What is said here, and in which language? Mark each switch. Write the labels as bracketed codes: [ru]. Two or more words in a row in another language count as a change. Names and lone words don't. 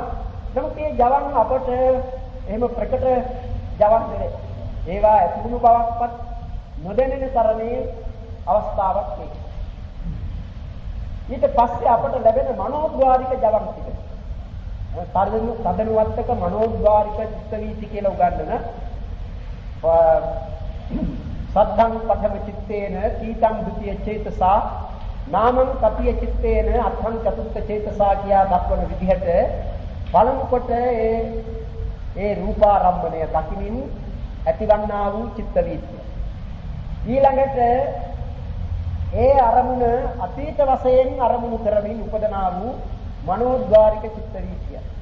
[si] නමුත් මේ ජවන් අපට එහෙම ප්‍රකට ජවන් නෙවේ. ඒවා ඇතිවුණු බවක්වත් නොදැනෙන තරමේ අවස්ථාවක් මේක. ඊට පස්සේ අපට ලැබෙන මනෝද්වාරික ජවන් තිබෙනවා. තදනුවත්තක මනෝද්වාරික චිත්ත වීති කියලා උගන්වන [pi] සද්ධං පඨම චිත්තේන තීතං ဒ ුතිය චේතසා නාමං තතිය චිත්තේන අත්ථං චතුත්ථ චේතසා [si] කියා දක්වන විදිහට පළමු කොට ඒ රූපාරම්මණය දකිමින් ඇතිවන්නා වූ චිත්ත වීතිය. ඊළඟට ඒ අරමුණ අතීත වශයෙන් අරමුණු කරමින් උපදනා වූ මනෝද්වාරික චිත්ත වීතිය.